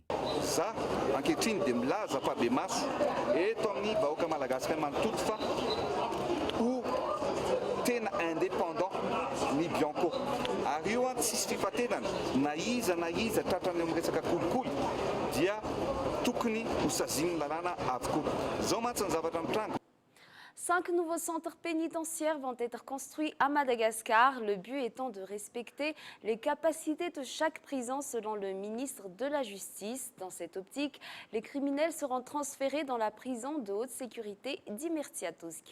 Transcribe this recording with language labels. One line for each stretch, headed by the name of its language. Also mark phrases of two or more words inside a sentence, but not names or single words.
Malagasy: Za ankehitriny dia milaza fa be maso eto amin'ny vahoaka Madagasikara manontolo fa ho tena indépendant ny Bianco. Ary io tsisy fifatenana na iza tratrany amin'ny resaka kolikoly dia tokony ho saziany lalàna avokoa. Zao mantsy ny zavatra mitranga.
French: 5 nouveaux centres pénitentiaires vont être construits à Madagascar, le but étant de respecter les capacités de chaque prison selon le ministre de la Justice. Dans cette optique, les criminels seront transférés dans la prison de haute sécurité d'Imertiatousk.